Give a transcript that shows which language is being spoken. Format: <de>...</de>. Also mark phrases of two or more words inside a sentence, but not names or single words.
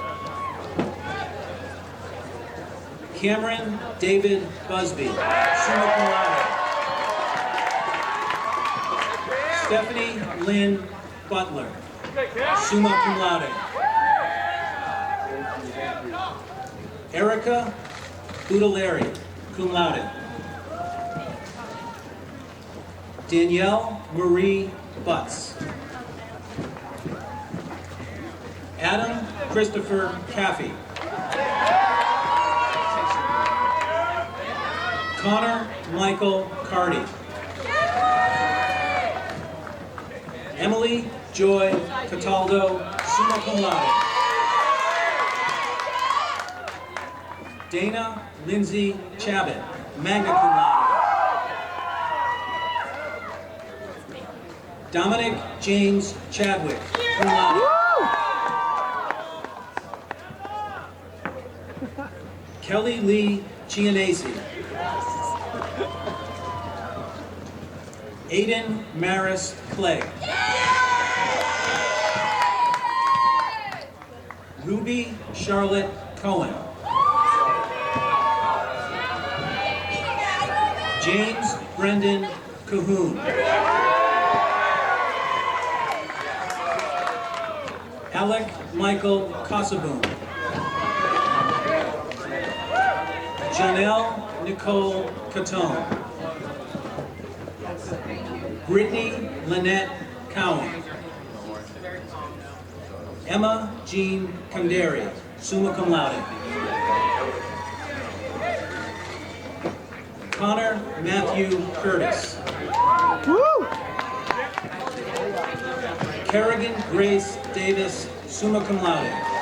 <en>Cameron David Busby,</en> <la>summa cum laude.</la> <en>Stephanie Lynn Butler,</en> <la>summa cum laude.</la> <en>Erica Budalari,</en> <la>cum laude.</la> <en>Danielle Marie Butts. Adam Christopher Caffey. Connor Michael Cardy. Emily Joy Cataldo,</en> <la>summa cum laude.</la> <en>Dana Lindsay Chabot,</en> <la>magna cum laude.</la> <en>Dominic James Chadwick,</en> <la>cum laude.</la> <en>Kelly Lee Gianese. Aiden Maris Clegg. Ruby Charlotte Cohen. James Brendan Cahoon. Alec Michael Casaboom. Janelle Nicole Catone. Brittany Lynette Cowan. Emma Jean Conderi,</en> <la>summa cum laude.</la> <en>Connor Matthew Curtis. Woo! Kerrigan Grace Davis,</en> <la>summa cum laude.</la>